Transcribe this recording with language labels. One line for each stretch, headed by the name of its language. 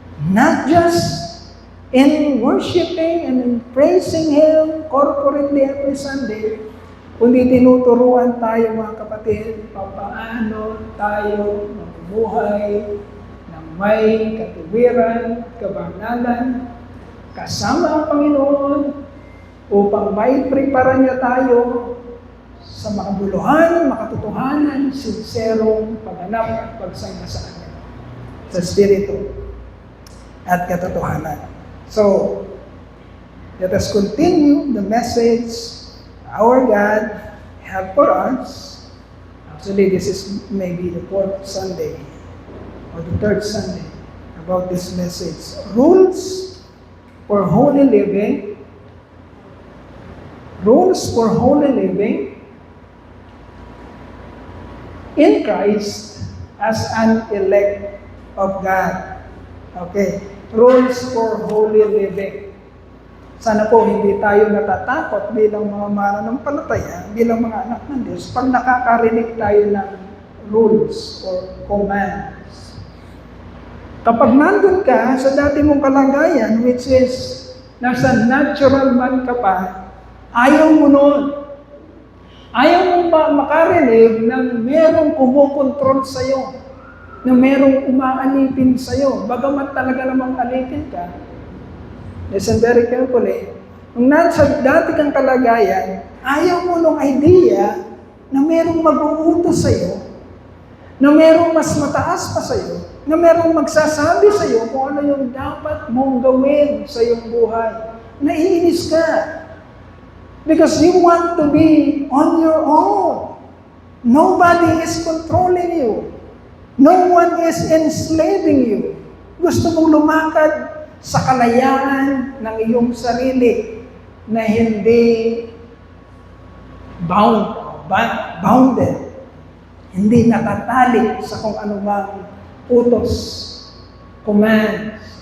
English: not just in worshiping and in praising Him corporately every Sunday,
Filipino: kundi tinuturuan tayo mga kapatid, paano tayo mabuhay ng may katuwiran, kabanalan, kasama ang Panginoon, upang may prepara niya tayo sa makabuluhan, makatotohanan, sinserong pagganap at pagsamba sa Kanya, sa Espiritu at katotohanan.
English: So, let us continue the message our God have for us. Actually, this is maybe the 4th Sunday or the 3rd Sunday about this message. Rules for holy living. Rules for holy living in Christ as an elect of God. Okay. Rules for holy living.
Filipino: Sana po hindi tayo natatakot bilang mga mananampalataya, bilang mga anak ng Diyos, pag nakakarinig tayo ng
English: rules or commands.
Filipino: Kapag nandun ka sa dati mong kalagayan,
English: which is
Filipino: nasa natural man ka pa, ayaw mo nun. Ayaw mo makarinig ng merong kumukontrol sa'yo, na merong umaalipin sa'yo, bagamat talaga namang alipin ka.
English: Listen very carefully.
Filipino: Nung nasa dati kang kalagayan, ayaw mo nung idea na merong mag-uutos sa'yo, na merong mas mataas pa sa'yo, na merong magsasabi sa'yo kung ano yung dapat mong gawin sa iyong buhay. Naiinis ka.
English: Because you want to be on your own. Nobody is controlling you. No one is enslaving you.
Filipino: Gusto mong lumakad sa kalayaan ng iyong sarili na hindi bounded. Hindi natatali sa kung anumang utos, commands.